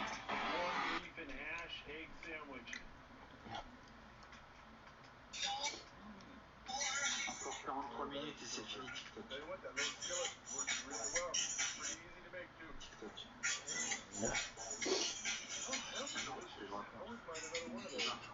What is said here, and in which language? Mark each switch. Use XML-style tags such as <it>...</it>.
<en>Corned beef and hash egg sandwich.</en> <fr>Encore 43 minutes et c'est fini TikTok.</fr> <en>Tell you what, that little skillet works really well. Pretty easy to make too. TikTok. Oh, that's delicious. I wouldn't mind another one of those.</en>